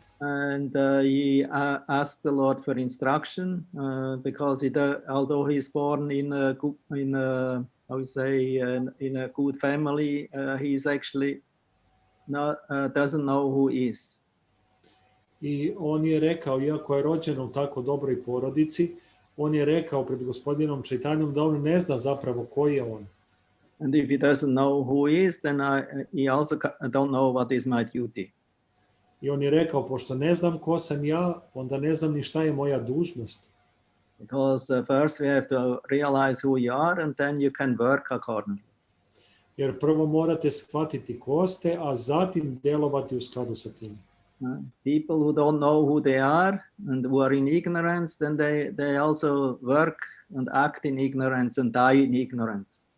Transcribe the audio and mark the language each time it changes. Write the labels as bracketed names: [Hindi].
[English] and he asked the Lord for instruction because although he's born in a how we say in a good family, he's actually not doesn't know who he is. [Serbian] i on je rekao, iako je rođen u tako dobroj porodici, on je rekao pred gospodinom Čaitanjom da on ne zna zapravo ko je on. [English] And if he doesn't know who he is, then he also don't know what is my duty. [Serbian] I on je rekao, pošto ne znam ko sam ja, onda ne znam ni šta je moja dužnost. [English] Because first we have to realize who you are, and then you can work accordingly. [Serbian] Jer prvo morate shvatiti ko ste, a zatim delovati u skladu sa tim. [English] People who don't know who they are and who are in ignorance, then they also work and act in ignorance and die in ignorance.